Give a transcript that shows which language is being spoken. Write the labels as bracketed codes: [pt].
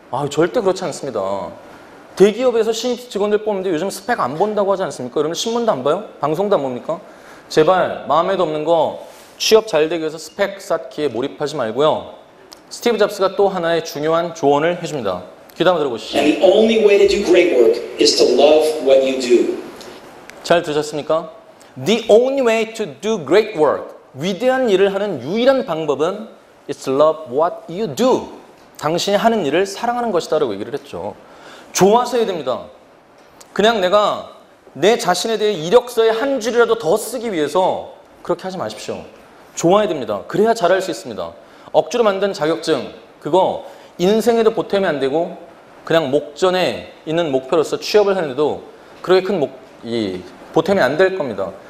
[ko] 절대 그렇지 않습니다. 대기업에서 신입 직원들 뽑는데 요즘 스펙 안 본다고 하지 않습니까? 여러분 신문도 안 봐요? 방송도 안 봅니까? 제발 마음에도 없는 거 취업 잘 되기 위해서 스펙 쌓기에 몰입하지 말고요. 스티브 잡스가 또 하나의 중요한 조언을 해줍니다. 귀담아 들어보시죠. [en] And the only way to do great work is to love what you do. [ko] 잘 들으셨습니까? [en] The only way to do great work. [ko] 위대한 일을 하는 유일한 방법은 [en] is to love what you do. [ko] 당신이 하는 일을 사랑하는 것이다 라고 얘기를 했죠. 좋아서 해야 됩니다. 그냥 내가 내 자신에 대해 이력서에 한 줄이라도 더 쓰기 위해서 그렇게 하지 마십시오. 좋아야 됩니다. 그래야 잘할 수 있습니다. 억지로 만든 자격증 그거 인생에도 보탬이 안 되고 그냥 목전에 있는 목표로서 취업을 하는데도 그렇게 큰 보탬이 안 될 겁니다.